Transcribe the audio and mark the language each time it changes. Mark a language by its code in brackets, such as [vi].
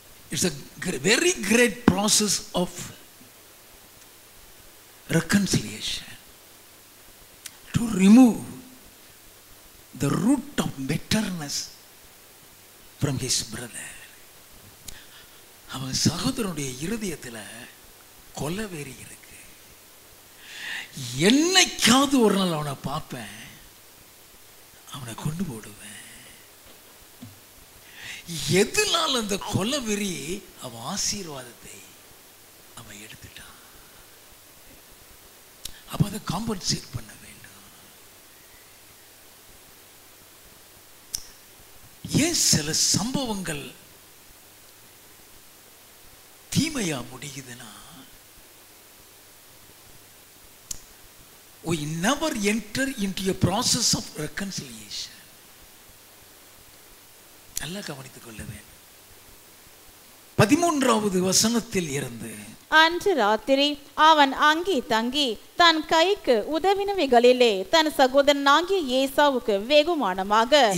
[en] It's a very great process of reconciliation to remove the root of bitterness from his brother. [ta] அவன் சகோதரனுடைய இருதயத்தில் கொலவெறி இருக்கு. என்னைக்காவது ஒரு நாள் அவனை பார்ப்பேன், அவனை கொண்டு போடுவேன். எதனால் அந்த கொலவெறி அவன் ஆசீர்வாதத்தை அவன் எடுத்துட்டான். அப்ப அதை காம்பன்சேட் பண்ண வேண்டும். ஏன் சில சம்பவங்கள் தீமையா முடியுதுன்னா, [en] we never enter into a process of reconciliation. [ta] நல்லா கவனித்துக் கொள்ள வேண்டும். 13வது வசனத்தில் இருந்து, அன்று ராத்திரி அவன் அங்கே தங்கி தன் கைக்கு உதவினவைகளிலே தன் சகோதரனாகிய ஏசாவுக்கு வெகுமானமாக